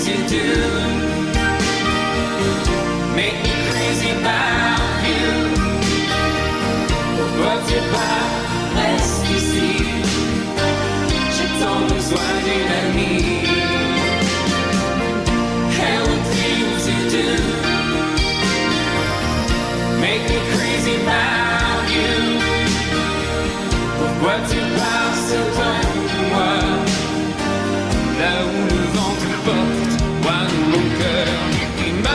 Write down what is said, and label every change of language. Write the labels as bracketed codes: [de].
[en] do make me crazy about you. [fr] Pourquoi tu pars, reste ici, j'ai tant besoin d'une amie. [en] And the things you do make me crazy about you. [fr] Pourquoi tu pars selon moi, là où le vent te porte, moi dans mon cœur qui